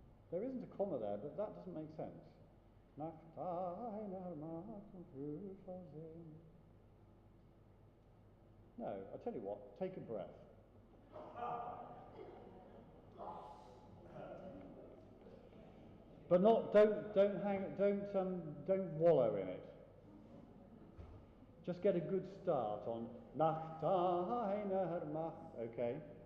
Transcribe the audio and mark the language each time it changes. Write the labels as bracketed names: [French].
[English] There isn't a comma there, but that doesn't make sense. [German] Nach deiner Macht und Wohlversehen. [English] No, I'll tell you what, take a breath. But don't wallow in it. Just get a good start on [German] nach deiner Macht, [English] okay?